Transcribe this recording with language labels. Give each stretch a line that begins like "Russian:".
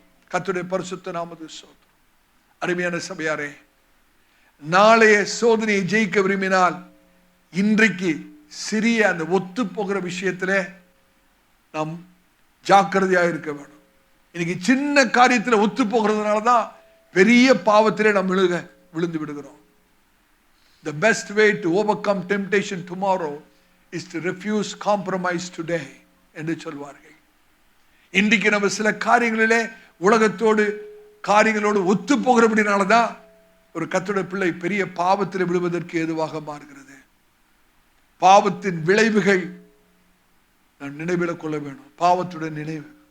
Tamil: கர்த்தருடைய பரிசுத்த நாமத்துக்கு ஸ்தோத்திரம். அருமையான சபையாரே, நாளைய சோதனையை ஜெயிக்க விரும்பினால் இன்றைக்கு சிறிய அந்த ஒத்து போகிற விஷயத்திலே நாம் ஜாக்கிரதையா இருக்க வேணும். இன்னைக்கு சின்ன காரியத்தில் ஒத்து போகிறதுனால தான் பெரிய பாவத்திலே நாம் விழுந்து விடுகிறோம்.
English: The best way to overcome temptation tomorrow is to refuse compromise today
Tamil: என்று சொல்வார்கள். இன்றைக்கு நம்ம சில காரியங்களிலே உலகத்தோடு காரியங்களோடு ஒத்து போகிறபடினால தான் ஒரு கர்த்தருடைய பிள்ளை பெரிய பாவத்தில் விழுவதற்கு ஏதுவாக மாறுகிறது. பாவத்தின் விளைவுகள் நாம் நினைவில் கொள்ள வேணும். பாவத்துடன் நினைவு.